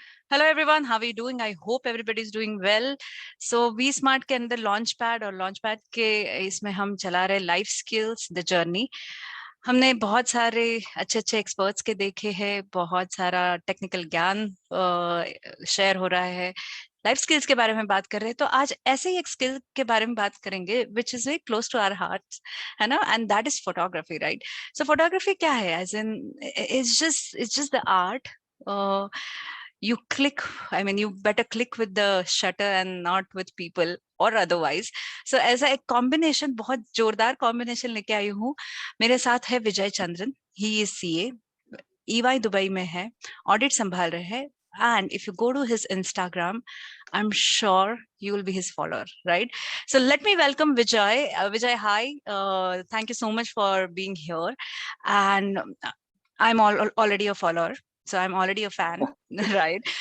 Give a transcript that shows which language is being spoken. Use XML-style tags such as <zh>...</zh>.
<en>Hello everyone, how are you doing? I hope everybody is doing well. So we smart के अंदर launchpad और launchpad</en> <hi>के इसमें हम चला रहे</hi> <en>life skills the journey.</en> <hi>हमने बहुत सारे अच्छे एक्सपर्ट्स के देखे हैं, बहुत सारा टेक्निकल ज्ञान शेयर हो रहा है, लाइफ स्किल्स के बारे में बात कर रहे हैं. तो आज ऐसे ही एक स्किल के बारे में बात करेंगे</hi> <en>which is very close to our hearts,</en> <hi>है ना,</hi> <en>And that is photography, right?</en> <hi>So photography क्या है?</hi> <en>As in it's just the art. You click, I mean, you better click with the shutter and not with people or otherwise.</en> <hi>So ऐसा एक combination, बहुत जोरदार combination लेके आई हूँ. मेरे साथ है विजय Chandran.</hi> <en>he is CA,</en> <hi>EY Dubai में है, ऑडिट संभाल रहे हैं.</hi> <en>And if you go to his Instagram, I'm sure you will be his follower, right? So let me welcome Vijay. Vijay, hi. Thank you so much for being here. And I'm already a follower, so I'm already a fan, right?</en>